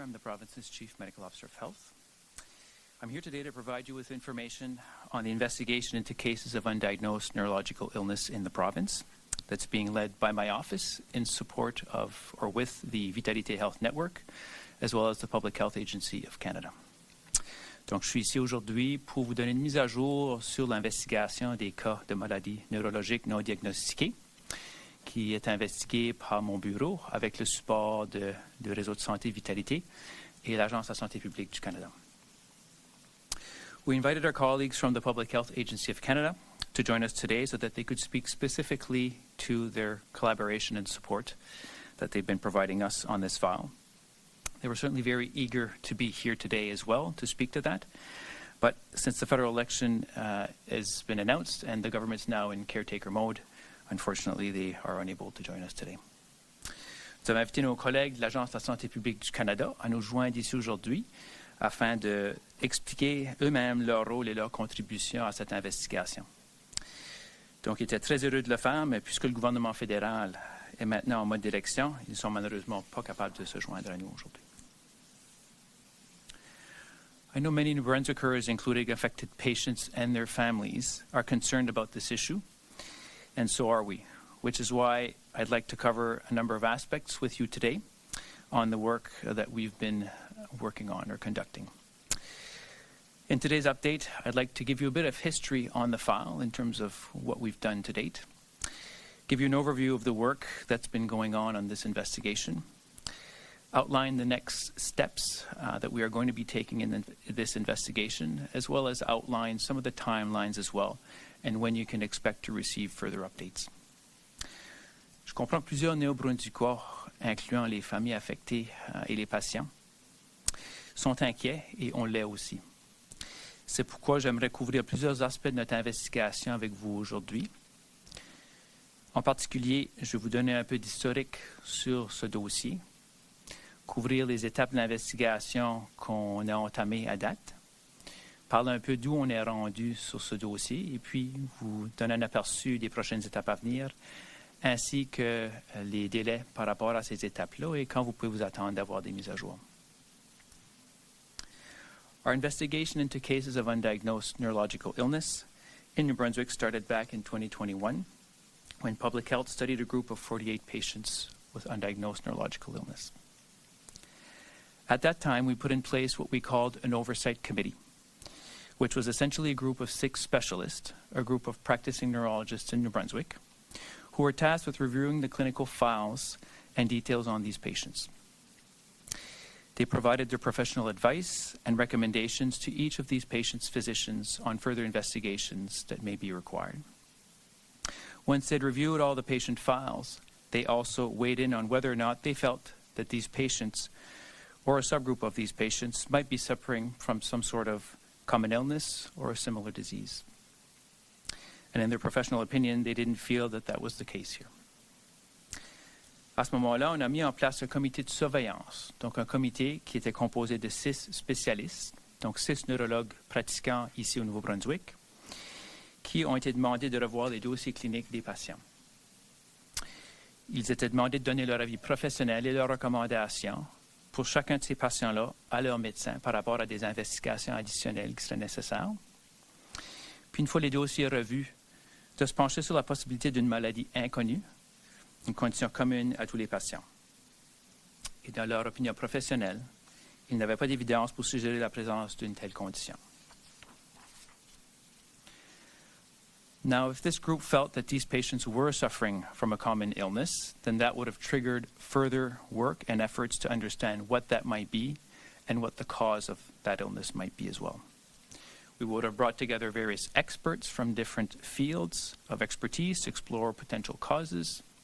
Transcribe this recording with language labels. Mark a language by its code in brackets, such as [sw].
[en] I'm the province's Chief Medical Officer of Health. I'm here today to provide you with information on the investigation into cases of undiagnosed neurological illness in the province that's being led by my office in support of or with the Vitalité Health Network, as well as the Public Health Agency of Canada. [fr] Donc, je suis ici aujourd'hui pour vous donner une mise à jour sur l'investigation des cas de maladies neurologiques non diagnostiquées qui est investiguée par mon bureau avec le support du réseau de santé Vitalité et l'Agence de la santé publique du Canada. [en] We invited our colleagues from the Public Health Agency of Canada to join us today so that they could speak specifically to their collaboration and support that they've been providing us on this file. They were certainly very eager to be here today as well to speak to that. But since the federal election has been announced and the government's now in caretaker mode, unfortunately, they are unable to join us today. [fr] Nous avons invité nos collègues de l'Agence de la santé publique du Canada à nous joindre ici aujourd'hui afin d'expliquer eux-mêmes leur rôle et leur contribution à cette investigation. Donc, ils étaient très heureux de le faire, mais puisque le gouvernement fédéral est maintenant en mode d'élection, ils ne sont malheureusement pas capables de se joindre à nous aujourd'hui. [en] I know many New Brunswickers, including affected patients and their families, are concerned about this issue, and so are we, which is why I'd like to cover a number of aspects with you today on the work that we've been working on or conducting. In today's update, I'd like to give you a bit of history on the file in terms of what we've done to date, give you an overview of the work that's been going on this investigation, outline the next steps that we are going to be taking in this investigation, as well as outline some of the timelines as well, and when you can expect to receive further updates. [fr] Je comprends que plusieurs Néo-Brunswickois, incluant les familles affectées et les patients, sont inquiets et on l'est aussi. C'est pourquoi j'aimerais couvrir plusieurs aspects de notre investigation avec vous aujourd'hui. En particulier, je vais vous donner un peu d'historique sur ce dossier, couvrir les étapes de l'investigation qu'on a entamées à date, parler un peu d'où on est rendu sur ce dossier et puis vous donner un aperçu des prochaines étapes à venir, ainsi que les délais par rapport à ces étapes-là et quand vous pouvez vous attendre d'avoir des mises à jour. [en] Our investigation into cases of undiagnosed neurological illness in New Brunswick started back in 2021 when Public Health studied a group of 48 patients with undiagnosed neurological illness. At that time, we put in place what we called an oversight committee, which was essentially a group of 6 specialists, a group of practicing neurologists in New Brunswick, who were tasked with reviewing the clinical files and details on these patients. They provided their professional advice and recommendations to each of these patients' physicians on further investigations that may be required. Once they'd reviewed all the patient files, they also weighed in on whether or not they felt that these patients or a subgroup of these patients might be suffering from some sort of common illness or a similar disease. And in their professional opinion, they didn't feel that that was the case here. [fr] À ce moment-là, on a mis en place un comité de surveillance, donc un comité qui était composé de 6 spécialistes, donc 6 neurologues pratiquants ici au Nouveau-Brunswick, qui ont été demandés de revoir les dossiers cliniques des patients. Ils étaient demandés de donner leur avis professionnel et leurs recommandations pour chacun de ces patients-là à leur médecin par rapport à des investigations additionnelles qui seraient nécessaires. Puis une fois les dossiers revus, de se pencher sur la possibilité d'une maladie inconnue, une condition commune à tous les patients. Et dans leur opinion professionnelle, ils n'avaient pas d'évidence pour suggérer la présence d'une telle condition. [en] Now, if this group felt that these patients were suffering from a common illness, then that would have triggered further work and efforts to understand what that might be and what the cause of that illness might be as well. We would have brought together various experts from different fields of expertise to explore potential causes.